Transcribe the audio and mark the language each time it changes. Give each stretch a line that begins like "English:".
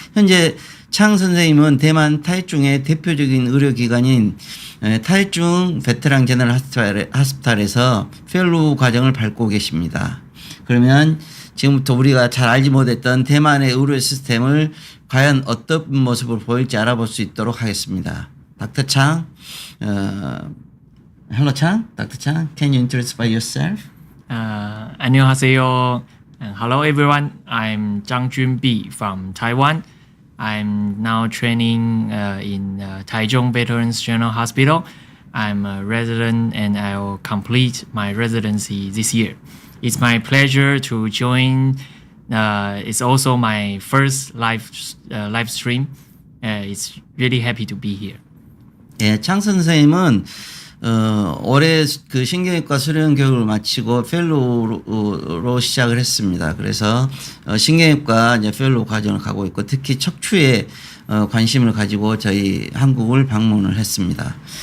Korean: 현재 창 선생님은 대만 타이중의 대표적인 의료기관인 타이중 베테랑 제너럴 하스피탈에서 펠로우 과정을 밟고 계십니다. 그러면 지금부터 우리가 잘 알지 못했던 대만의 의료 시스템을 과연 어떤 모습을 보일지 알아볼 수 있도록 하겠습니다.
English: 닥터 창, hello Chang, Dr. Chang, can you introduce by yourself?
Korean: 안녕하세요.
English: Hello everyone. I'm Zhang Junbi from Taiwan. I'm now training in Taichung Veterans General Hospital. I'm a resident and I'll complete my residency this year. It's my pleasure to join. It's also my first live stream. It's really happy to be here.
Korean: 예, 창 선생님은 올해 그 신경외과 수련 교육을 마치고 펠로우로 시작을 했습니다. 그래서 신경외과 이제 펠로우 과정을 가고 있고 특히 척추에 관심을 가지고 저희 한국을 방문을 했습니다.